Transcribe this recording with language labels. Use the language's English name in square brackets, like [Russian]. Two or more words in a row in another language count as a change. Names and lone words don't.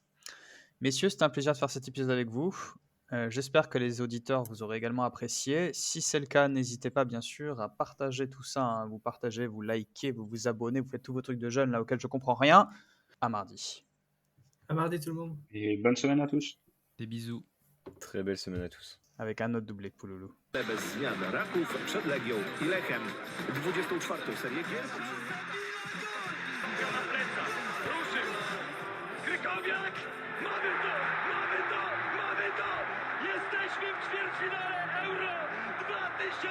[French] Messieurs, c'était un plaisir de faire cet épisode avec vous. J'espère que les auditeurs vous aurez également apprécié. Si c'est le cas, n'hésitez pas bien sûr à partager tout ça, hein. Vous partagez, vous likez, vous vous abonnez, vous faites tous vos trucs de jeunes là auxquels je comprends rien. À mardi. À mardi tout le monde. Et bonne semaine à tous. Des bisous. Très belle semaine à tous. Avec un autre doublé de Pouloulou. [Polish] Bez zmian Raków przed Legią i Lechem. 24. serię gier. Na plecach, ruszył! Krykowiak! Mamy to! Mamy to! Mamy to! Jesteśmy w ćwierćfinale Euro 2016!